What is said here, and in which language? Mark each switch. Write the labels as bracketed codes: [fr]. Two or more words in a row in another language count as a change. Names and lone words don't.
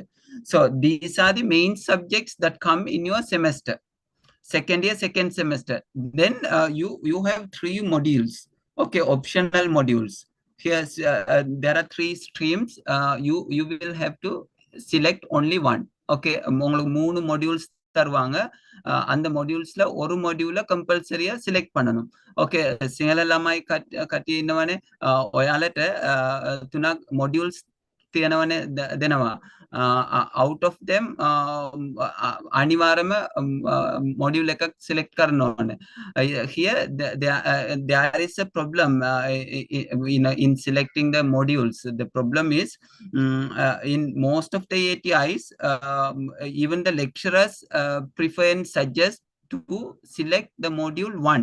[en] So these are the main subjects that come in your semester, second year, second semester. Then you have 3 modules, okay, optional modules. Here there are 3 streams. You will have to select only one. [ta] Okay, உங்களுக்கு 3 modules தருவாங்க அந்த moduleஸ்ல ஒரு module கம்பல்சரியா select பண்ணணும். [si] Okay, සිංහල ළමයි කටි ඉන්නවනේ ඔයාලට 3 modules තියෙනවනේ දෙනවා [en] out of them [si] අනිවාර්යයෙන්ම module එකක් select කරන්න ඕනේ. [en] Here there is a problem in selecting the modules. The problem is in most of the ATIs even the lecturers prefer and suggest to select the module 1.